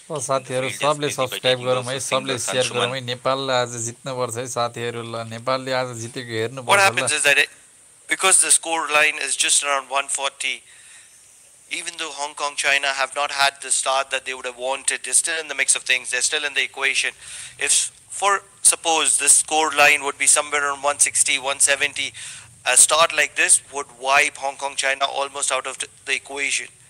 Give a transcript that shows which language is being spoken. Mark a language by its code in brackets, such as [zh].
[ne] साथीहरु सबले सब्स्क्राइब गरौँ है, सबले शेयर गरौँ है। नेपालले आज जित्नु पर्छ है साथीहरु। ल नेपालले आज जितेको हेर्नु पर्छ। [en] What happens is that because the score line is just around 140, even though Hong Kong, China have not had the start that they would have wanted, they're still in the mix of things. They're still in the equation. If, for suppose, this score line would be somewhere around 160, 170, a start like this would wipe Hong Kong, China almost out of the equation.